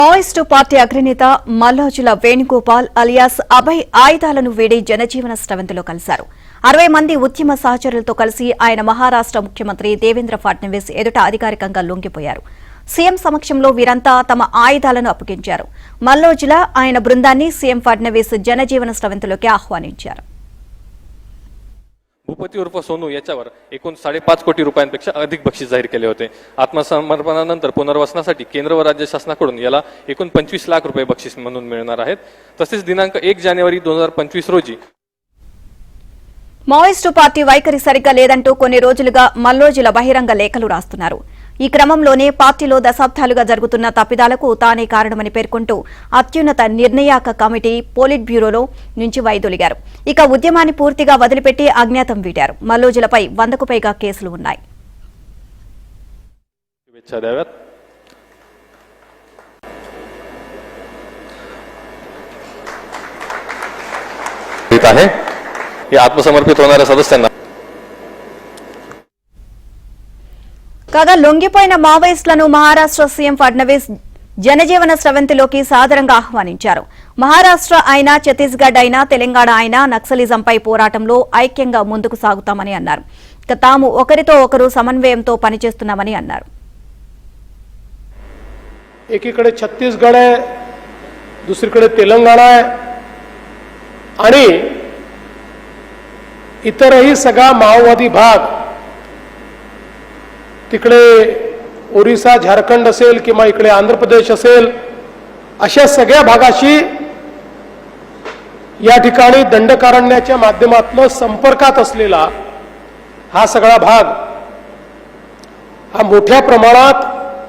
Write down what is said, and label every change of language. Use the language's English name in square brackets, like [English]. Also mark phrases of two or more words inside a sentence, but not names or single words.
[Telugu] మావోయిస్టు పార్టీ అగ్రనేత మల్లోజుల వేణుగోపాల్ అలియాస్ అభయ్ ఆయుధాలను వీడి జనజీవన స్రవంతిలో కలిశారు. 60 మంది ఉద్యమ సహచరులతో కలిసి ఆయన మహారాష్ట్ర ముఖ్యమంత్రి దేవేంద్ర ఫడ్నవీస్ ఎదుట అధికారికంగా లొంగిపోయారు. సీఎం సమక్షంలో వీరంతా తమ आयुधाలను అప్పగించారు. మల్లోజుల ఆయన బృందాన్ని సీఎం ఫడ్నవీస్ జనజీవన స్రవంతిలోకి ఆహ్వానించారు. [Marathi] भूपती उर्फ सोनू याच्यावर एकूण 5.5 कोटी रुपयांपेक्षा अधिक बक्षीस जाहीर केले होते. आत्मसमर्पणानंतर पुनर्वसनासाठी केंद्र व राज्य शासनाकडून याला एकूण 25 लाख रुपये बक्षीस म्हणून मिळणार आहेत. तसेच दिनांक 1 जानेवारी 2025 रोजी [Telugu] మావోయిస్టు పార్టీ వైఖరి సరిగ్గా లేదంటూ కొన్ని రోజులుగా మల్లోజుల బహిరంగ లేఖలు రాస్తున్నారు. ఈ క్రమంలోనే పార్టీలో దశాబ్దాలుగా జరుగుతున్న తప్పిదాలకు తానే కారణమని పేర్కొంటూ అత్యున్నత నిర్ణయాక కమిటీ పోలిట్ బ్యూరోలో నుంచి వైదొలిగారు. ఇక ఉద్యమాన్ని పూర్తిగా వదిలిపెట్టి అజ్ఞాతం వీడారు. మల్లోజులపై 100కు పైగా కేసులు ఉన్నాయి. [Marathi] आत्मसमर्पित होणाऱ्या सदस्यांना [Telugu] కాగా లొంగిపోయిన మావోయిస్టులను మహారాష్ట్ర సీఎం ఫడ్నవీస్ జనజీవన స్రవంతిలోకి సాదరంగా ఆహ్వానించారు. మహారాష్ట్ర అయినా ఛత్తీస్గఢ్ అయినా తెలంగాణ అయినా నక్సలిజంపై పోరాటంలో ఐక్యంగా ముందుకు సాగుతామని అన్నారు. ఇక తాము ఒకరితో ఒకరు సమన్వయంతో పనిచేస్తున్నామని అన్నారు. [Marathi] एकीकडे छत्तीसगड आहे, दुसरीकडे तेलंगणा आहे आणि इतरही सगळा माओवादी भाग तिकडे ओरिसा झारखंड असेल किंवा इकडे आंध्र प्रदेश असेल अशा सगळ्या भागाशी या ठिकाणी दंडकारण्याच्या माध्यमातून संपर्कात असलेला हा सगळा भाग हा मोठ्या प्रमाणात